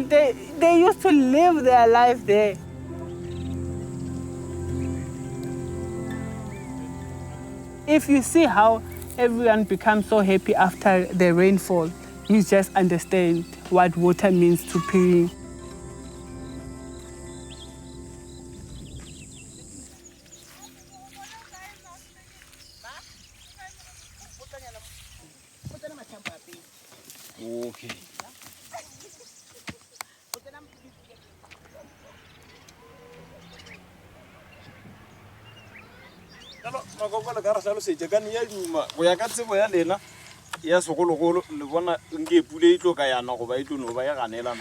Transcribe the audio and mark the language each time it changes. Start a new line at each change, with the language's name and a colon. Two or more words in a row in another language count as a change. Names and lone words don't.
English: They used to live their life there. If you see how everyone becomes so happy after the rainfall, you just understand what water means to Piri. Okay.
Northern Sotho: Makokola ka re hlalosetša ka ya duma go ya ka tsebo ya lena ya segologolo le bona nke pule e tlo ka yana goba e tlo no ba ya ganelana